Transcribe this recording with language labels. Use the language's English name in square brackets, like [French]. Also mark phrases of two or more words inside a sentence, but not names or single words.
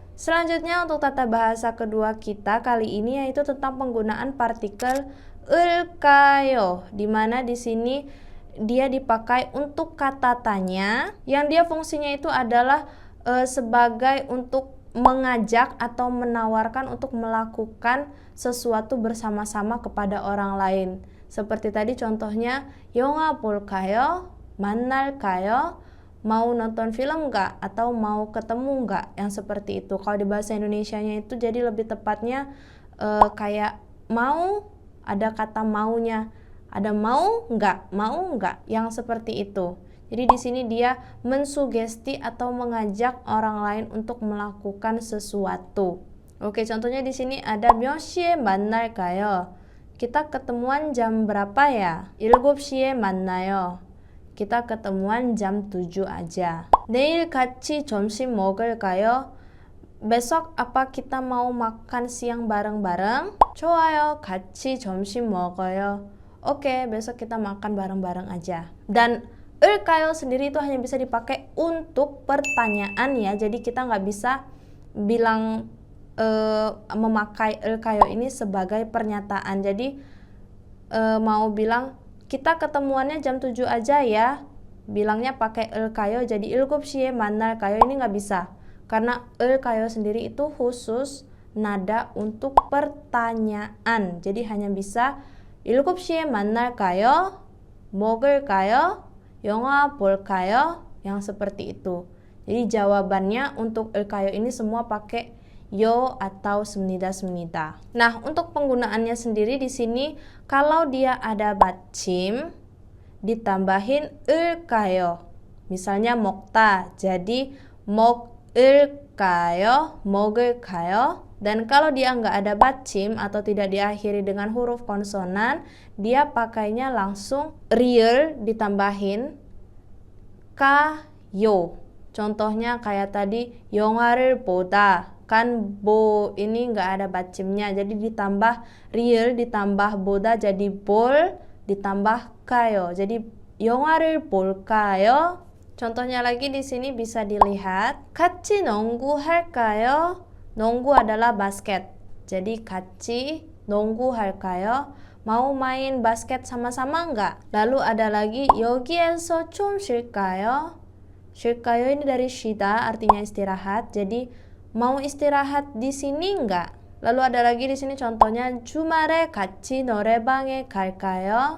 [Indonesian] Selanjutnya untuk tata bahasa kedua kita kali ini yaitu tentang penggunaan partikel 을까요, di mana di sini dia dipakai untuk kata tanya yang dia fungsinya itu adalah sebagai untuk mengajak atau menawarkan untuk melakukan sesuatu bersama-sama kepada orang lain. Seperti tadi contohnya [Korean] 영화 볼까요? 만날까요? [Indonesian] Mau nonton film nggak? Atau mau ketemu nggak? Yang seperti itu. Kalau di bahasa Indonesianya itu jadi lebih tepatnya kayak mau, ada kata maunya. Ada mau nggak? Yang seperti itu. Jadi di sini dia mensugesti atau mengajak orang lain untuk melakukan sesuatu. Oke, contohnya di sini ada [Korean] 몇 시에 만날까요? [Indonesian] kita ketemuan jam berapa ya? [Korean] 7시에 만나요. [Indonesian] Kita ketemuan jam 7 aja. [Korean] 내일 같이 점심 먹을까요? [Indonesian] Besok apa kita mau makan siang bareng-bareng? [Korean] 좋아요. 같이 점심 먹어요. [Indonesian] Oke, besok kita makan bareng-bareng aja. Dan 을까요 sendiri itu hanya bisa dipakai untuk pertanyaan ya. Jadi kita nggak bisa bilang memakai 을까요 ini sebagai pernyataan. Jadi mau bilang kita ketemuannya jam 7 aja ya, bilangnya pakai 을까요. Jadi [Korean] 7시에 만날까요 [Indonesian] ini nggak bisa. Karena 을까요 sendiri itu khusus nada untuk pertanyaan. Jadi hanya bisa [Korean] 7시에 만날까요? 먹을까요? 영화 볼까요? [Indonesian] Yang seperti itu. Jadi jawabannya untuk 을까요 ini semua pakai yo atau 습니다. Nah, untuk penggunaannya sendiri di sini kalau dia ada 받침 ditambahin 을까요. Misalnya 먹다 jadi 먹을까요? [Korean] 먹을까요? [Indonesian] Dan kalau dia nggak ada 받침 atau tidak diakhiri dengan huruf konsonan, dia pakainya langsung real ditambahin kayo. Contohnya kayak tadi [Korean] 영화를 보다. [Indonesian] Kan bo ini nggak ada 받침nya, jadi ditambah real ditambah 보다 jadi 볼 ditambah kayo. [Korean] Jadi 영화를 볼까요? [Indonesian] Contohnya lagi di sini bisa dilihat [Korean] 같이 농구할까요? [Indonesian] 농구 adalah basket. Jadi [Korean] 같이 농구할까요? [Indonesian] Mau main basket sama-sama nggak? Lalu ada lagi [Korean] 여기에서 좀 쉴까요? [Indonesian] 쉴까요 ini dari 쉬다 artinya istirahat. Jadi mau istirahat di sini nggak? Lalu ada lagi di sini contohnya [Korean] 주말에 같이 노래방에 갈까요?